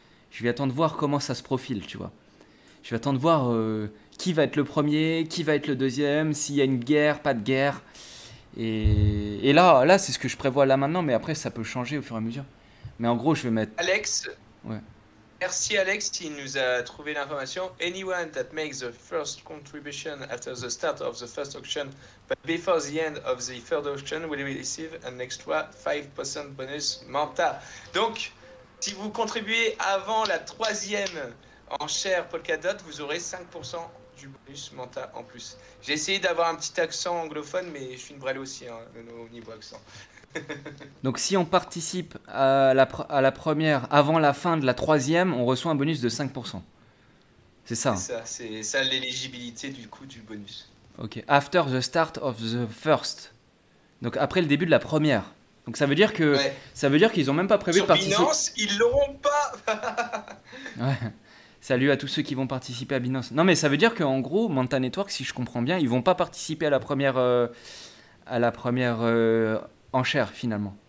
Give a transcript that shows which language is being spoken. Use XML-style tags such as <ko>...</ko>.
<fr>Je vais attendre de voir comment ça se profile, tu vois. Je vais attendre de voir qui va être le premier, qui va être le deuxième, s'il y a une guerre, pas de guerre. Et là, c'est ce que je prévois là maintenant. Mais après, ça peut changer au fur et à mesure. Mais en gros, je vais mettre... Alex, Ouais. merci Alex, il nous a trouvé l'information.</fr> <en>Anyone that makes the first contribution after the start of the first auction, but before the end of the third auction, will receive an extra 5% bonus Manta.</en> <fr>Donc, si vous contribuez avant la troisième enchère Polkadot, vous aurez 5% du bonus Manta en plus. J'ai essayé d'avoir un petit accent anglophone, mais je suis une brêle aussi au niveau accent. Donc si on participe à la première avant la fin de la troisième, on reçoit un bonus de 5%. C'est ça. C'est ça l'éligibilité du coup du bonus. Ok.</fr> <en>After the start of the first.</en> <fr>Donc après le début de la première. Donc ça veut dire que ça veut dire qu'ils ont même pas prévu de participer. Sur Binance, ils l'auront pas. Ouais. Salut à tous ceux qui vont participer à Binance. Non mais ça veut dire qu'en gros, Manta Network, si je comprends bien, ils vont pas participer à la première enchère finalement.</fr>